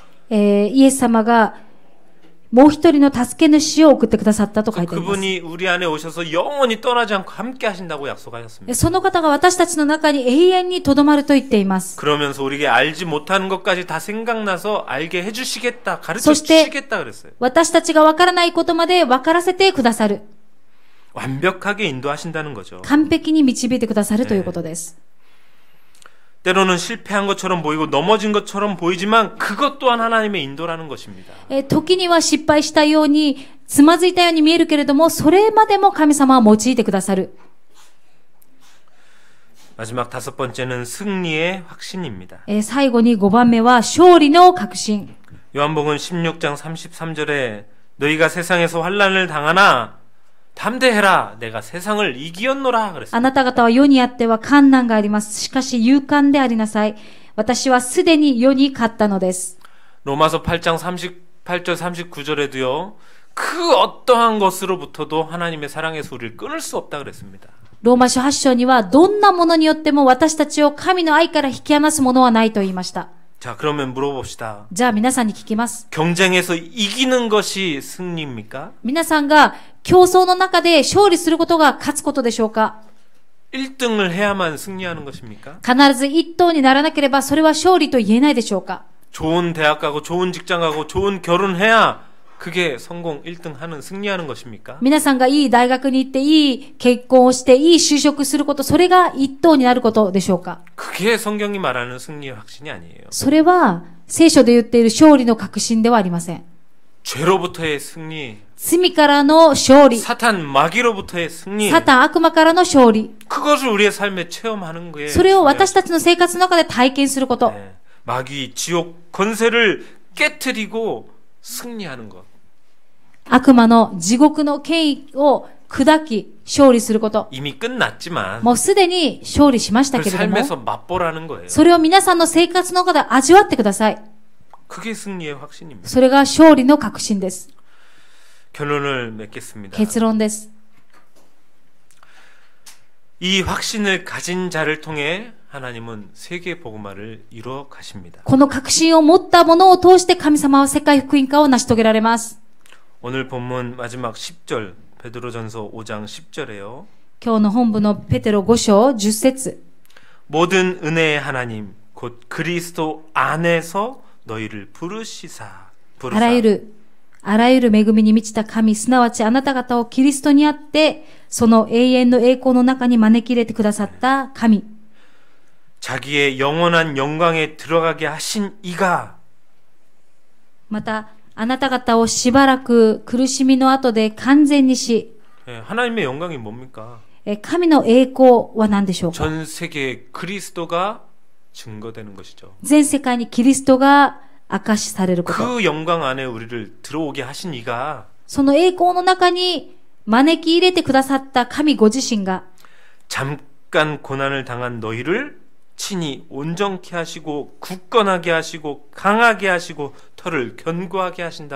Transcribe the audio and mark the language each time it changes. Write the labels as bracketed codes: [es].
[ja] イエス様がもう一人の助け主を送ってくださったと書いています。 [ko] 그분이 우리 안에 오셔서 영원히 떠나지 않고 함께 하신다고 약속하셨습니다. [ja] その方が私たちの中に永遠にとどまると言っています。 [ko] 그러면서 우리에게 알지 못하는 것까지 다 생각나서 알게 해주시겠다, 가르쳐 주시겠다 그랬어요. [ja] 私たちがわからないことまでわからせてくださる。 [ko] 완벽하게 인도하신다는 거죠. [ja] 完璧に導いてくださるということです。 [ko] 때로는 실패한 것처럼 보이고 넘어진 것처럼 보이지만 그것 또한 하나님의 인도라는 것입니다. [ja] 時には失敗したように、つまずいたように見えるけれども、それまでも神様は用いてくださる。 [ko] 마지막 다섯 번째는 승리의 확신입니다. [ja] 最後に5番目は勝利の確信。 [ko] 요한복음 16장 33절에 너희가 세상에서 환난을 당하나 담대해라 내가 세상을 이기었노라 그랬습니다. [ja] あなた方は世にあっては困難があります。しかし勇敢でありなさい。私はすでに世に勝ったのです。 [ko] 로마서 8장 38절 39절에도요. 그 어떠한 것으로부터도 하나님의 사랑에서 우리를 끊을 수 없다 그랬습니다. [ja] ローマ書8章にはどんなものによっても私たちを神の愛から引き離すものはないと言いました。 [ko] 자, 그러면 물어봅시다. [ja] じゃあ皆さんに聞きます。 [ko] 경쟁에서 이기는 것이 승리입니까? [ja] 皆さんが競争の中で勝利することが勝つことでしょうか？ [ko] 1등을 해야만 승리하는 것입니까? [ja] 必ず一等にならなければそれは勝利と言えないでしょうか？ [ko] 좋은 대학 가고 좋은 직장 가고 좋은 결혼해야 그게 성공 1등 하는 승리하는 것입니까? [ja] 皆さんがいい大学に行っていい結婚をしていい就職すること、それが一等になることでしょうか？ [ko] 그게 성경이 말하는 승리의 확신이 아니에요. [ja] それは聖書で言っている勝利の確信ではありません。 [ko] 죄로부터의 승리, [ja] 罪からの勝利、 [ko] 사탄 마귀로부터의 승리, [ja] サタン悪魔からの勝利、 [ko] 그것을 우리의 삶에 체험하는 거예요. [ja] それを私たちの生活の中で体験すること。 [ko] 네. 마귀 지옥 권세를 깨트리고 승리하는 것. [ja] 悪魔の地獄の権威を砕き、勝利すること。 [ko] 이미 끝났지만 [ja] もうすでに勝利しましたけ 그 れども、 [ko] 삶에서 맛보라는 거예요. [ja] それを皆さんの生活の中で味わってください。 [ko] 그게 승리의 확신입니다. [ja] それが勝利の確信です。 [ko] 결론을 맺겠습니다. [ja] 結論です。 [ko] 이 확신을 가진 자를 통해 하나님은 세계 복음화를 이루어 가십니다. [ja] この確信を持ったものを通して神様は世界福音化を成し遂げられます。 [ko] 오늘 본문 마지막 10절 베드로전서 5장 10절에요. [ja] 今日の本部のペテロ5章10節 [ko] 모든 은혜의 하나님 곧 그리스도 안에서 너희를 부르시사 [ja] あらゆる恵みに満ちた神、すなわちあなた方をキリストにあって、その永遠の栄光の中に招き入れてくださった神。 [ko] 자기의 영원한 영광에 들어가게 하신 이가 [ja] また、あなた方をしばらく苦しみの後で完全にし、 [ko] 하나님의 영광이 뭡니까? [ja] 神の栄光は何でしょうか？ [ko] 전 세계에 그리스도가 증거되는 것이죠. [ja] 全世界にキリストが証しされること。 [ko] 그 영광 안에 우리를 들어오게 하신 이가 [ja] その栄光の中に招き入れてくださった神ご自身が [ko] 잠깐 고난을 당한 너희를 친히 온전케 하시고 굳건하게 하시고 강하게 하시고 털을 견고하게 하신다